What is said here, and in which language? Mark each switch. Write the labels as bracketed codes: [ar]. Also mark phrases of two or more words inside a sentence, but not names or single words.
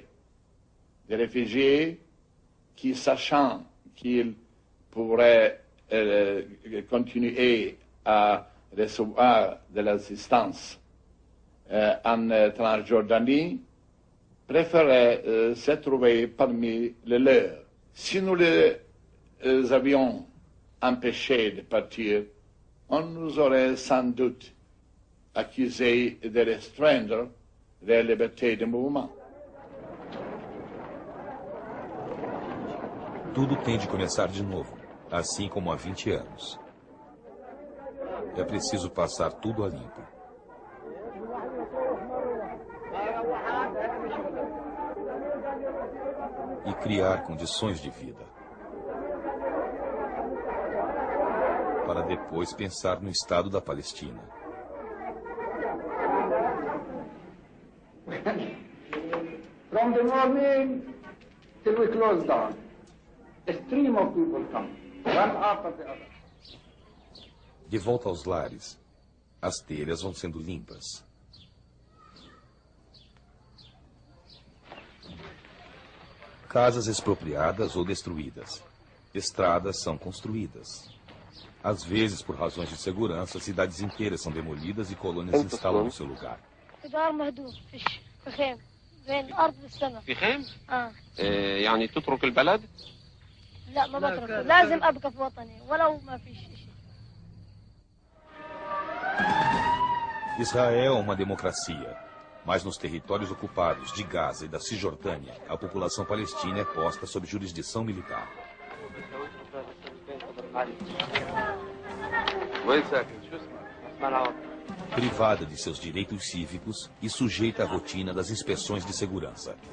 [fr] Des réfugiés qui, sachant qu'ils pourraient continuer à recevoir de l'assistance en Transjordanie, préféraient se trouver parmi les leurs. Si nous les avions empêchés de partir, on nous aurait sans doute accusés de restreindre leur liberté de mouvement. [pt] Tudo tem de começar de novo, assim como há 20 anos. É preciso passar tudo a limpo. E criar condições de vida. Para depois pensar no Estado da Palestina. [en] From the morning till we close down, a stream of people come, one after the other. [pt] De volta aos lares, as telhas vão sendo limpas. Casas expropriadas ou destruídas. Estradas são construídas. Às vezes, por razões de segurança, cidades inteiras são demolidas e colônias instalam no seu lugar. [ar] في خيم؟ يعني تترك البلد؟ لا ما بترك، لازم أبقى في وطني ولو ما فيش شيء. [pt] Israel é uma democracia, mas nos territórios ocupados de Gaza e da Cisjordânia, a população palestina é posta sob jurisdição militar. Privada de seus direitos cívicos e sujeita à rotina das inspeções de segurança.